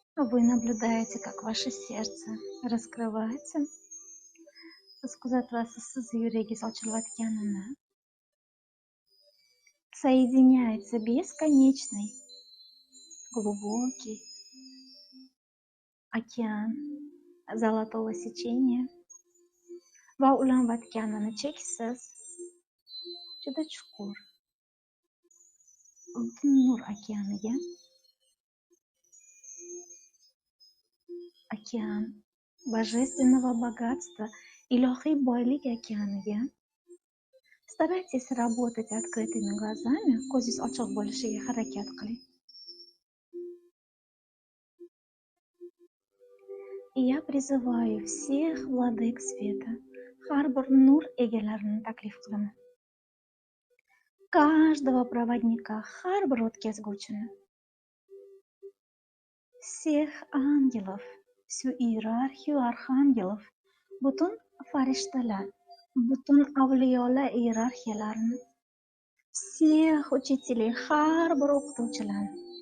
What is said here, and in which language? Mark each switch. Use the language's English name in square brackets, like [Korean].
[Russian] вы наблюдаете, как ваше сердце раскрывается, [Uzbek] siz kuzatyapsiz, siz yuragingiz ochilayotganini, [Russian] соединяется бесконечный глубокий океан [Uzbek] Zolotого secheniya va ulanayotganini cheksiz, juda chuqur Nur okeaniga, [Russian] океан божественного богатства, [Uzbek] ilohiy boylik okeaniga. [Russian] Старайтесь работать открытыми глазами, [Uzbek] ko'zingiz ochiq bo'lishiga harakat qiling. [Russian] И я призываю всех владык света, [Uzbek] har bir nur egalarini taklif qilaman. [Russian] Каждого проводника, [Uzbek] har bir o'tkazguvchini, [Russian] всех ангелов, всю иерархию arxangelov, [Uzbek] butun farishtalar, butun avliyolar иерархияlarini, [Russian] всех учителей, [Uzbek] har bir o'qituvchilarni,